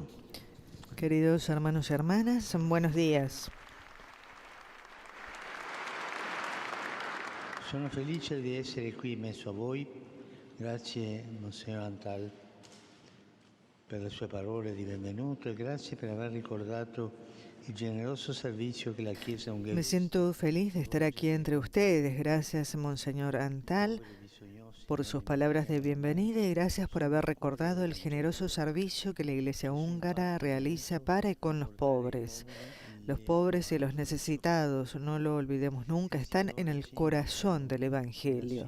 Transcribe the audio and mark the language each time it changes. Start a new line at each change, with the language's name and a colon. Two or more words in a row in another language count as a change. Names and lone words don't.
Spanish: Queridos hermanos y hermanas, buenos días.
Italian: Sono felice di essere qui in mezzo a voi. Grazie, Monsignor Antal, per le sue parole di benvenuto e grazie per aver ricordato il generoso servizio che la Chiesa ungherese.
Spanish: Me siento feliz de estar aquí entre ustedes. Gracias, Monseñor Antal, por sus palabras de bienvenida y gracias por haber recordado el generoso servicio que la Iglesia húngara realiza para y con los pobres. Los pobres y los necesitados, no lo olvidemos nunca, están en el corazón del Evangelio.